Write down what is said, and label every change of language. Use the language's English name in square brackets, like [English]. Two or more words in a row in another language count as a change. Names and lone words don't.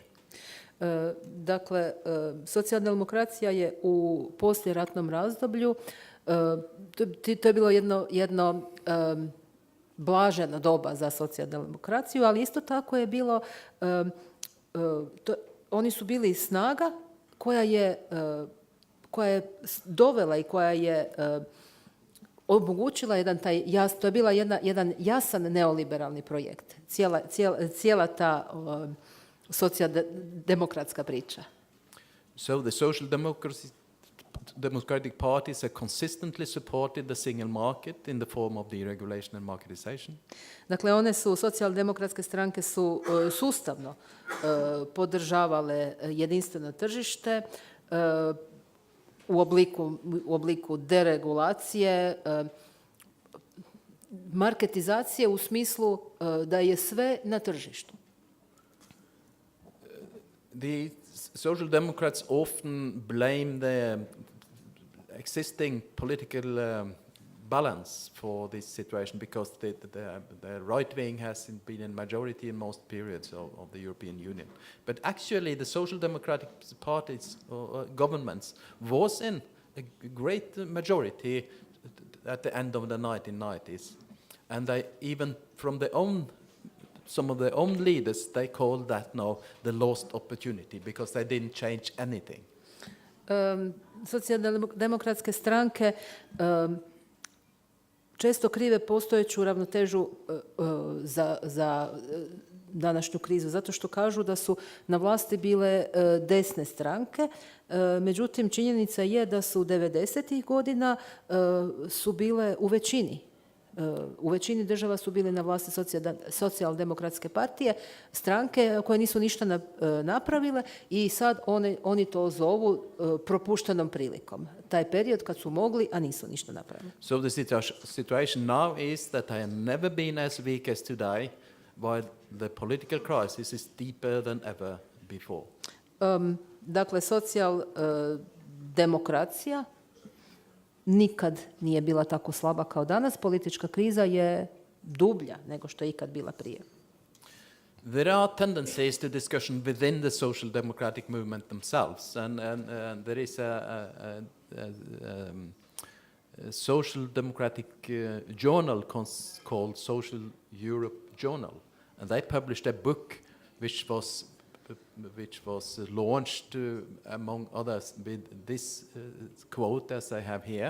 [Croatian] Dakle, socijaldemokracija je u poslijeratnom razdoblju, to je bilo jedno blaženo doba za socijaldemokraciju, ali isto tako je bilo, oni su bili snaga koja je dovela i koja je omogućila jedan to je bila jedan jasan neoliberalni projekt. Cijela ta socijaldemokratska priča. [English] So the social democratic parties have consistently supported the single market in the form of deregulation and marketization. [Croatian] Dakle, socijaldemokratske stranke su sustavno podržavale jedinstveno tržište u obliku deregulacije, marketizacije u smislu da je sve na tržištu. [English] The Social Democrats often blame the existing political balance for this situation because the right wing has been in majority in most periods of the European Union. But actually the Social Democratic parties or governments was in a great majority at the end of the 1990s. And they even from some of their own leaders, they call that now the lost opportunity because they didn't change anything. [Croatian] Socijaldemokratske stranke često krive postojeću ravnotežu za današnju krizu, zato što kažu da su na vlasti bile desne stranke. Međutim, činjenica je da su 90-ih godina su bile u većini. U većini država su bile na vlasti socijaldemokratske partije, stranke koje nisu ništa napravile i sad oni to zovu propuštenom prilikom. Taj period kad su mogli, a nisu ništa napravili. [English] So the situation now is that I have never been as weak as today, while the political crisis is deeper than ever before. [Croatian] Dakle, socijaldemokracija nikad nije bila tako slaba kao danas. Politička kriza je dublja nego što je ikad bila prije. [English] There are tendencies to discussion within the social democratic movement themselves, and there is a social democratic journal called Social Europe Journal, and they published a book which was launched among others with this quote as I have here,